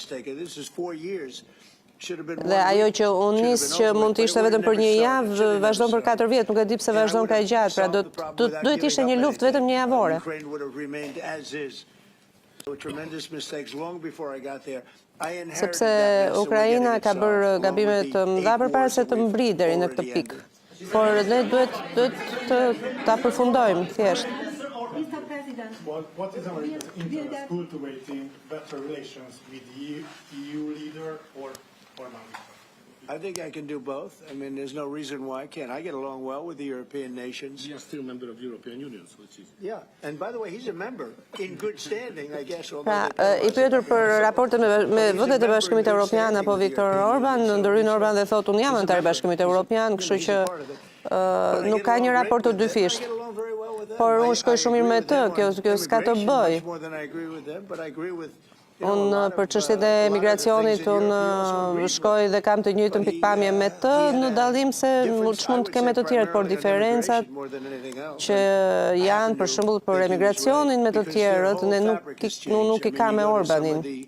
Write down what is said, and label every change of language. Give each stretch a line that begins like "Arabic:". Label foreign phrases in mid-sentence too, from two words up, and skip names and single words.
Albanian: Dhe ajo që unë nis që mund të ishte vetëm për një javë, vazhdon për 4 vjet, nuk e di pse vazhdon kaq gjatë, pra duhet ishte një luftë vetëm një javore. Sepse Ukraina ka bërë gabime të mëdha përpara se të mbri deri në këtë pikë. Por ne duhet ta përfundojmë thjesht.
English: Mr. President, what is our interest cultivating better relations with the EU leader or not? I think I can do both. I mean, there's no reason why I can't. I get along well with the European nations. He is still a member of the European Union, so it's easy. Yeah, and by the way, he's a member in good standing, I guess.
Albanian: Pra, I pyetur për raportet me vendet e Bashkimit Evropian apo Viktor Orban, ndërhyn Orban dhe thotë unë jam antar i Bashkimit Evropian, kështu që nuk ka një raport të dyfisht. Por unë shkoj shumë mirë me të, kjo s'ka të bëj. Unë për çështjet e migracionit, unë shkoj dhe kam të njëjtën pikpamje me të, në dallim se ç'mund të kemë të tjerët, por diferencat që janë për shembull për emigracionin me të tjerët, ne nuk i ka me Orbanin.